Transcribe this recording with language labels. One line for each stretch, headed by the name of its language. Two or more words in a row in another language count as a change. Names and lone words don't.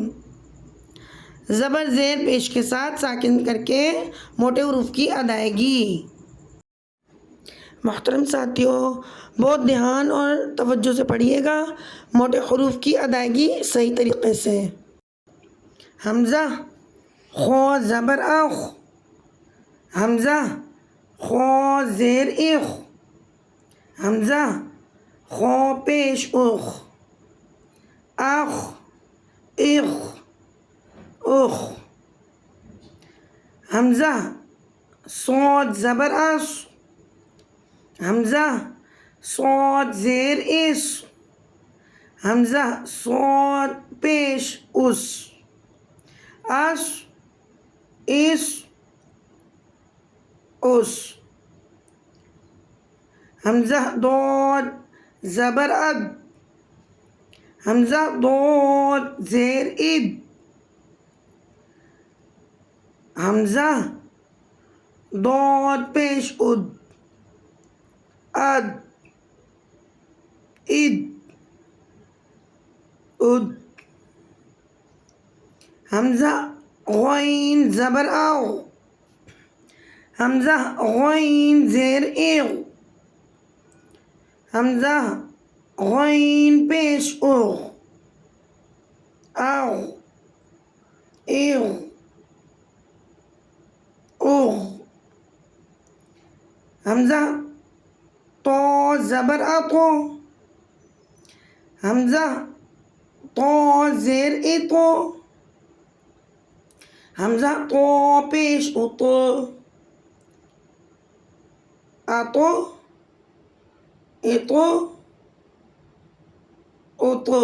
Urdu: زبر زیر پیش کے ساتھ ساکن کر کے موٹے حروف کی ادائیگی۔ محترم ساتھیوں، بہت دھیان اور توجہ سے پڑھیے گا، موٹے حروف کی ادائیگی صحیح طریقے سے۔ حمزہ خ زبر اخ، حمزہ خ زیر اخ، حمزہ خ پیش اخ، اخ، اخ، اخ۔ حمزہ صاد زبر اس، حمزہ صاد زیر اس، حمزہ صاد پیش اس، اس، اس، اس۔ حمزہ ضاد زبر اد، حمزہ ضاد زیر اد، حمزہ ضاد پیش اد، اد، اد، اد۔ حمزہ غین زبر او، حمزہ غین زیر اغ، حمزہ غین پیش اغ، اغ، اغ، اغ۔ حمزہ طا زبر اطو، حمزہ طا زیر اطو، حمزہ طا پیش اطو، اطو، اطو، اطو۔